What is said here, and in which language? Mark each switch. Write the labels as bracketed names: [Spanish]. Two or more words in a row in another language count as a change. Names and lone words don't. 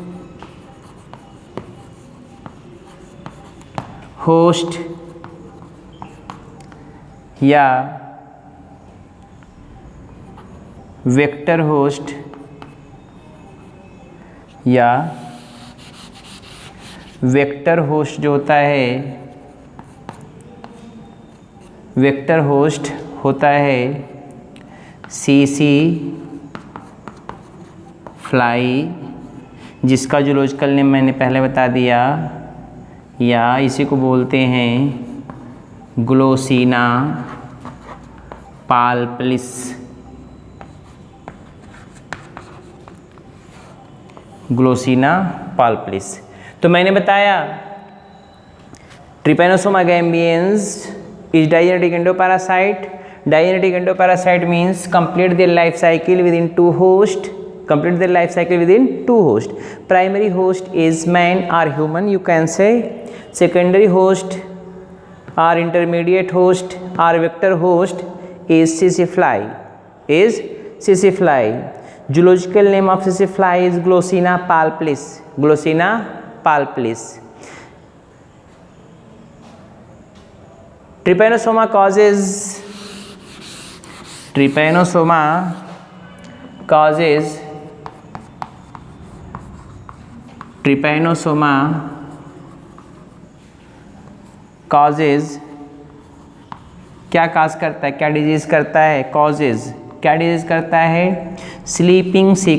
[Hindi] या [English] vector host [Hindi] जो होता है, [English] vector host [Hindi] होता है सीसी फ्लाई, जिसका [English] zoological name [Hindi] मैंने पहले बता दिया, या इसी को बोलते हैं ग्लोसिना पाल्पलिस। ग्लोसिना पाल्पलिस। तो मैंने बताया [English] Trypanosoma gambiense is digenetic endoparasite. digenetic endoparasite means complete their life cycle within two host. Complete their life cycle within two host. Primary host is man or human, you can say. Secondary host or intermediate host or vector host is CC fly. Is CC fly. Zoological name of CC fly is Glossina palpalis. [Hindi] Glossina palpalis. [English] Trypanosoma causes [Hindi] क्या काज करता है, क्या डिजीज करता है, कॉजेज क्या डिजीज करता है, स्लीपिंग